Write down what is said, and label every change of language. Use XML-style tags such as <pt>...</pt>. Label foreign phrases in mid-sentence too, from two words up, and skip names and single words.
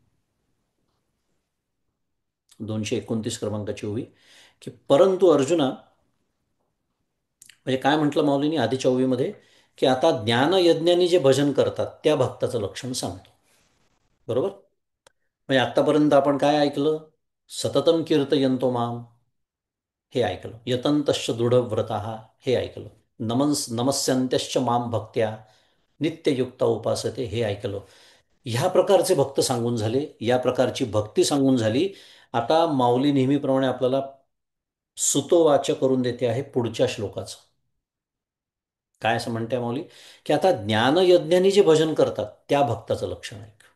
<mr>229 क्रमांकाची ओवी. की परंतु अर्जुना, म्हणजे काय म्हटलं माऊलींनी आधीच्या ओवीमध्ये, की आता ज्ञानयज्ञानी जे भजन करतात त्या भक्ताचं लक्षण सांगतो. बरोबर? म्हणजे आत्तापर्यंत आपण काय ऐकलं?</mr> <sa>सततम कीर्तयंतो माम,</sa> <mr>हे ऐकलं.</mr> <sa>यतंतश्च दृढव्रताः,</sa> <mr>हे ऐकलं.</mr> <sa>नमस्यन्त्यश्च माम भक्त्या नित्ययुक्ता उपासते,</sa> <mr>हे ऐकलं. ह्या प्रकारचे भक्त सांगून झाले, या प्रकारची भक्ती सांगून झाली. आता माऊली नेहमीप्रमाणे आपल्याला सुतोवाच करून देते आहे पुढच्या श्लोकाचं. काय असं म्हणते माऊली? की आता ज्ञानयज्ञानी जे भजन करतात त्या भक्ताचं लक्षण आहे.</mr>